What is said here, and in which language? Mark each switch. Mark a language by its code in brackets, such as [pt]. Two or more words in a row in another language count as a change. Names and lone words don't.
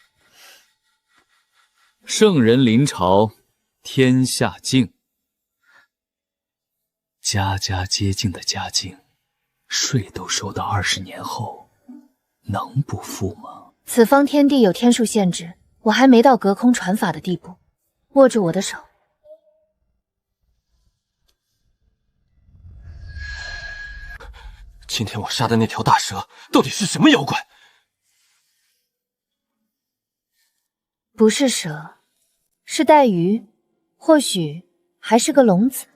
[zh] 聖人臨朝，天下靜。家家皆靜的家境，稅都收到20年後，能不付嗎？此方天地有天數限制，我還沒到隔空傳法的地步。握住我的手。今天我殺的那條大蛇到底是什麼妖怪？不是蛇，是帶魚，或許還是個龍子。